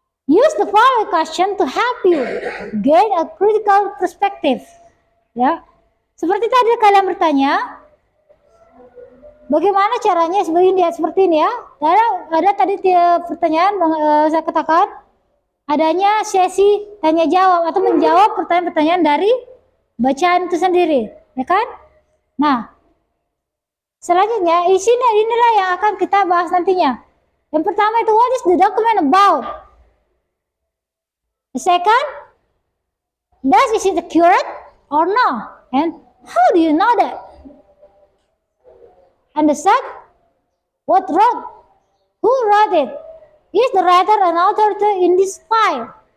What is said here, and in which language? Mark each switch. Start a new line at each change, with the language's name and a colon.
English: Use the following question to help you gain a critical perspective.
Indonesian: Ya, seperti tadi kalian bertanya, bagaimana caranya seperti ini ya? Ada tadi pertanyaan saya katakan adanya sesi tanya jawab atau menjawab pertanyaan-pertanyaan dari bacaan itu sendiri, ya kan? Nah, selanjutnya inilah yang akan kita bahas nantinya. Yang pertama itu,
English: what is the document about? The second, is it accurate or not? And how do you know that? And the third, who wrote it? Is the writer an author in this file?